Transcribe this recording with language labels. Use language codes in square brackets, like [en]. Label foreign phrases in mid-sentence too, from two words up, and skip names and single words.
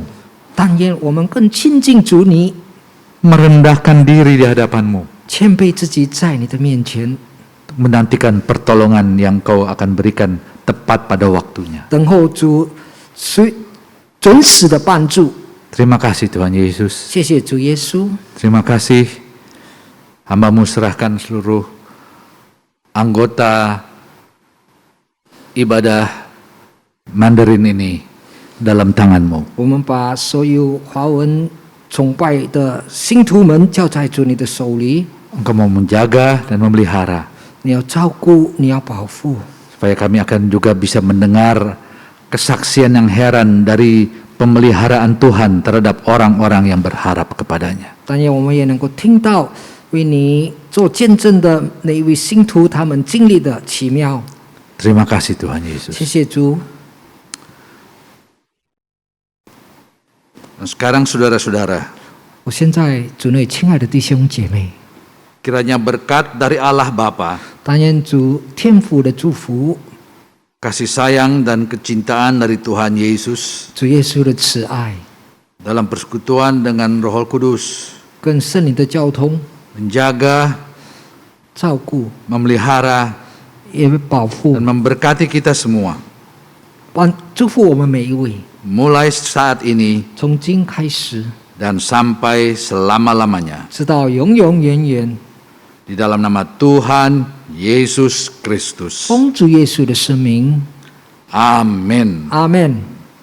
[zh] 但愿我们更亲近主你， [id] Merendahkan diri di hadapanmu. [zh] 谦卑自己在你的面前， [id] Menantikan pertolongan yang kau akan berikan tepat pada waktunya. [zh] 等候主准时的帮助。 [id] Terima kasih Tuhan Yesus. [zh] 谢谢主耶稣， [id] Terima kasih. Hamba-Mu serahkan seluruh anggota ibadah Mandarin ini dalam tangan-Mu. [zh] 我们把所有华文崇拜的信徒们交在主你的手里， [id] Engkau mau menjaga dan memelihara [zh] 你要照顾，你要保护， [id] supaya kami akan juga bisa mendengar kesaksian yang heran dari pemeliharaan Tuhan terhadap orang-orang yang berharap kepadanya. [zh] 但愿我们也能够听到为你做见证的那一位信徒他们经历的奇妙。 [id] Terima kasih Tuhan [zh] 谢 Yesus. 谢主。 [id] Dan sekarang saudara-saudara, [zh] 我现在主内亲爱的弟兄姐妹， [id] kiranya berkat dari Allah Bapa, [zh] 但愿主天父的祝福， [id] kasih sayang dan kecintaan dari Tuhan Yesus [zh] 主耶稣的慈爱， [id] dalam persekutuan dengan Roh Kudus [zh] 跟圣灵的交通、 [id] menjaga, [zh] 照顾， [id] memelihara [zh] 也保护 [id] dan， memberkati kita semua [zh] 祝福我们每一位， [id] mulai saat ini [zh] 从今开始， [id] dan sampai selama-lamanya [zh] 直到永永远远。 [id] di dalam nama Tuhan Yesus Kristus. [zh] 奉主耶稣的圣名， [id] Amin. [zh] 阿门。